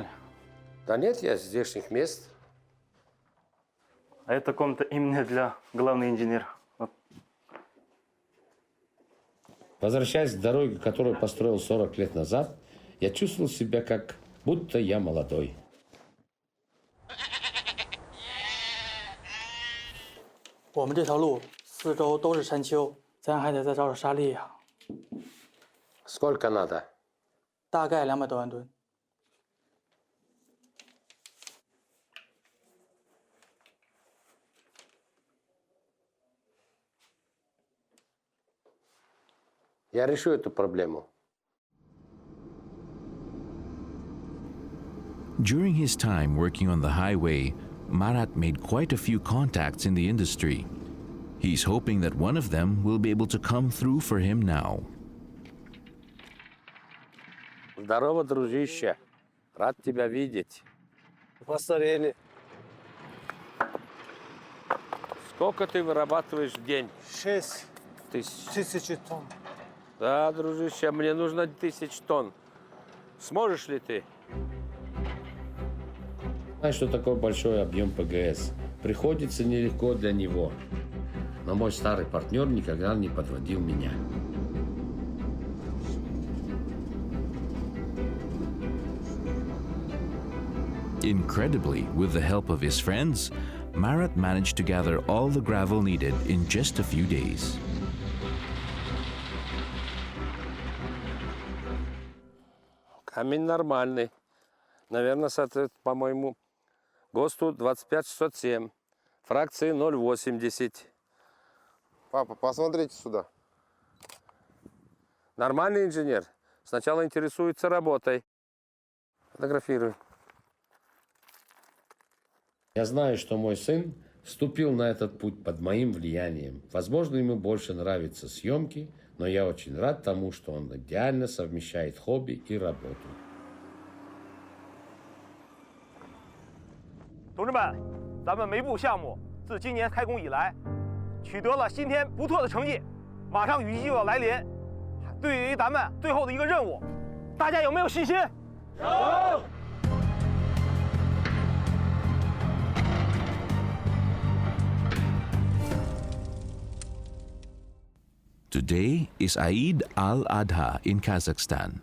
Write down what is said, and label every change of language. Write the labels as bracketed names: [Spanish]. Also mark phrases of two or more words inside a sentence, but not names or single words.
[Russian] Да нет, я с здешних мест. А эта комната именно для главного инженера. Вот. Возвращаясь к дороге, которую построил 40 лет назад, я чувствовал себя как будто я молодой. [Chinese] 我们这条路四周都是山丘，咱还得再找找沙砾呀。 [Russian] Сколько надо? [Chinese] 大概200多万吨。 [Russian] Я решу эту проблему. [English] During his time working on the highway, Marat made quite a few contacts in the industry. He's hoping that one of them will be able to come through for him now. [Russian] Здорово, дружище. Рад тебя видеть. Постарели. Сколько ты вырабатываешь в день? 6 тысяч тонн. Да, дружище, мне нужно 1000 тонн. Сможешь ли ты? Знаешь, что такое большой объем ПГС? Приходится нелегко для него. Но мой старый партнер никогда не подводил меня. [English] Incredibly, with the help of his friends, Marat managed to gather all the gravel needed in just a few days. [Russian] Камень нормальный. Наверное, соответствует, по-моему, ГОСТу 25607, фракции 0,80. Папа, посмотрите сюда. Нормальный инженер. Сначала интересуется работой. Фотографируй. Я знаю, что мой сын вступил на этот путь под моим влиянием. Возможно, ему больше нравятся съемки, но я очень рад тому, что он идеально совмещает хобби и работу. [Chinese] 同志们，咱们煤部项目自今年开工以来，取得了新天不错的成绩，马上雨季就要来临。对于咱们最后的一个任务，大家有没有信心？有。 [English] Today is Eid al-Adha in Kazakhstan.